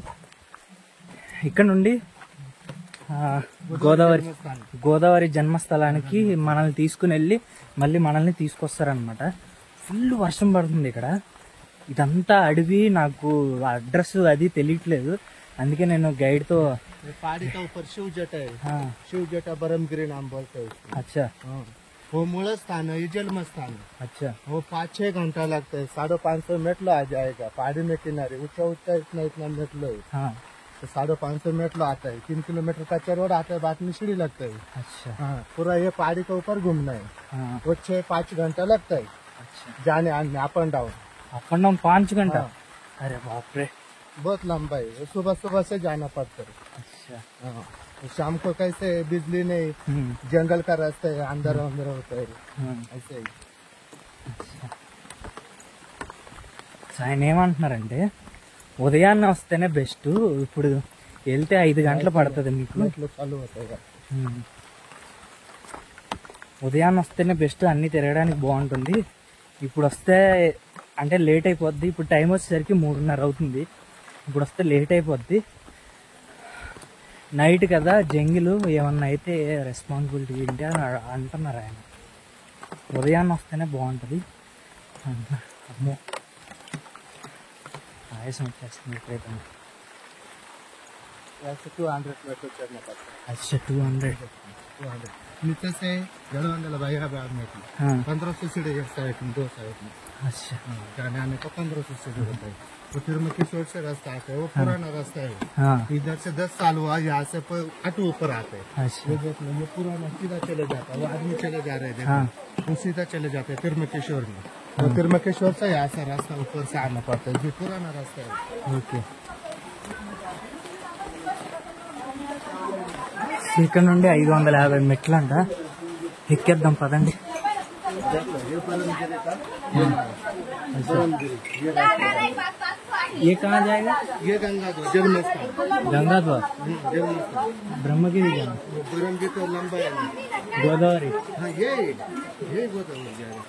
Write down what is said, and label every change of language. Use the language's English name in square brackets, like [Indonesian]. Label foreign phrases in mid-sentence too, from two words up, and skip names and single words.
[Telugu] ఇక్కడ నుండి గోదావరి జన్మస్థలానికి మనల్ని తీసుకుని వెళ్ళి మళ్ళీ మనల్ని తీసుకొస్తారనమాట. ఫుల్ వర్షం పడుతుంది ఇక్కడ. ఇదంతా అడవి. నాకు అడ్రస్ అది తెలియట్లేదు. అందుకే నేను గైడ్ తో [Hindi] पहाड़ी का ऊपर शिव जटा है. शिव जटा ब्रह्मगिरी नाम बोलते हैं उसको. अच्छा वो मूल स्थान है, ये जन्म स्थान है. अच्छा वो 5-6 घंटा लगता है. 550 मेटलो आ जाएगा. पहाड़ी में किनारे ऊंचा ऊंचा इतना मेटलो है. हाँ तो 550 मेटलो आता है. 3 किलोमीटर कच्चा रोड आता है. बाद में सीढ़ी लगता है. अच्छा हाँ पूरा ये पहाड़ी के ऊपर घूमना है. हाँ वो 6-5 घंटा लगता है अच्छा. जाने आने [English] up and down. up and down [Hindi] 5 घंटा. अरे बाप रे. बहुत लंबा है. सुबह सुबह से जाना पड़ता है. अच्छा हाँ शाम को कैसे बिजली नहीं, जंगल का रास्ता है, अंदर होता है ऐसे ही. [Telugu] ఆయన ఏమంటున్నారంటే ఉదయాన్నే వస్తేనే బెస్ట్. ఇప్పుడు వెళ్తే 5 గంటలు పడుతుంది మీకు. చాలు అవుతాయి. ఉదయాన్నే వస్తేనే బెస్ట్. అన్ని తిరగడానికి బాగుంటుంది. ఇప్పుడు వస్తే అంటే లేట్ అయిపోద్ది. ఇప్పుడు టైం వచ్చేసరికి 3:30 అవుతుంది. ఇప్పుడు వస్తే లేట్ అయిపోద్ది. నైట్ కదా జంగిల్ ఏమన్నా అయితే రెస్పాన్సిబిలిటీ ఏంటి అని అంటున్నారు ఆయన. ఉదయాన్నే వస్తేనే బాగుంటుంది. అమ్మో ఆయాసం వచ్చేస్తుంది ఇప్పుడైతే. [Hindi] 200 मीटर चढ़ना पड़ता है. अच्छा 200 नीचे से 1,200 भाई मीटर. हाँ 1500 सीढ़ी एक साइड में, 2 साइड में. अच्छा जाने आने का 1500 सीढ़ी होता है. तो फिर मकीशोर से रास्ता आता है. वो पुराना रास्ता है. हाँ इधर से 10 साल हुआ. यहाँ से ऑटो ऊपर आते हैं. अच्छा ये देख लो, ये पुराना सीधा चले जाता है. वो आदमी चले जा रहे थे. हाँ वो सीधा चले जाते हैं तिरमकेश्वर में. और तिरमकेश्वर से यहाँ से रास्ता ऊपर से आना पड़ता है. जो पुराना रास्ता है. [Telugu] ఓకే. ఇక్కడ నుండి 550 మెట్లు అంట. ఎక్కేద్దాం పదండి. [Hindi] ये कहाँ जाएगा? ये गंगा द्वार जन्म स्थान. गंगा द्वार जन्मस्थान. ब्रह्मगिरी जाना. ब्रह्मगिरी तो लंबा है. गोदावरी हाँ ये गोदावरी जा रहा है.